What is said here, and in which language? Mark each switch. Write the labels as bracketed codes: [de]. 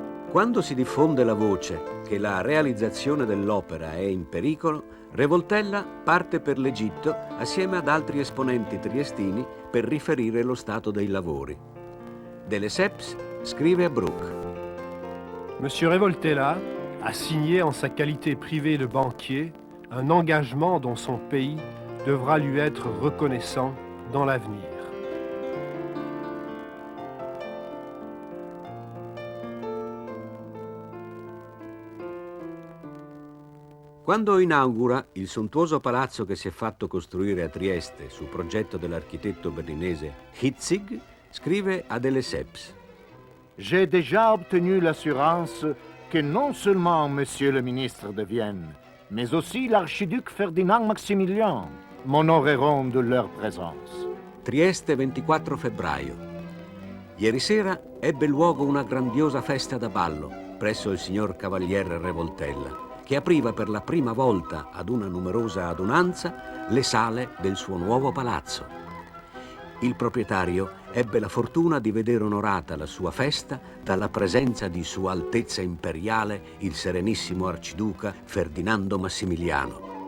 [it] Quando si diffonde la voce che la realizzazione dell'opera è in pericolo, Revoltella parte per l'Egitto assieme ad altri esponenti triestini per riferire lo stato dei lavori. De Lesseps scrive a Brooke: [fr] Monsieur Revoltella a signé en sa qualité privée de banquier un engagement dont son pays devra lui être reconnaissant dans l'avenir. [it] Quando inaugura il sontuoso palazzo che si è fatto costruire a Trieste su progetto dell'architetto berlinese Hitzig, scrive a De Lesseps: [fr] J'ai déjà obtenu l'assurance que non seulement Monsieur le ministre de Vienne, mais aussi l'archiduc Ferdinand Maximilien m'honoreront de leur présence. [it] Trieste, 24 febbraio. Ieri sera ebbe luogo una grandiosa festa da ballo presso il signor Cavaliere Revoltella, che apriva per la prima volta ad una numerosa adunanza le sale del suo nuovo palazzo. Il proprietario ebbe la fortuna di vedere onorata la sua festa dalla presenza di Sua Altezza Imperiale il Serenissimo Arciduca Ferdinando Massimiliano.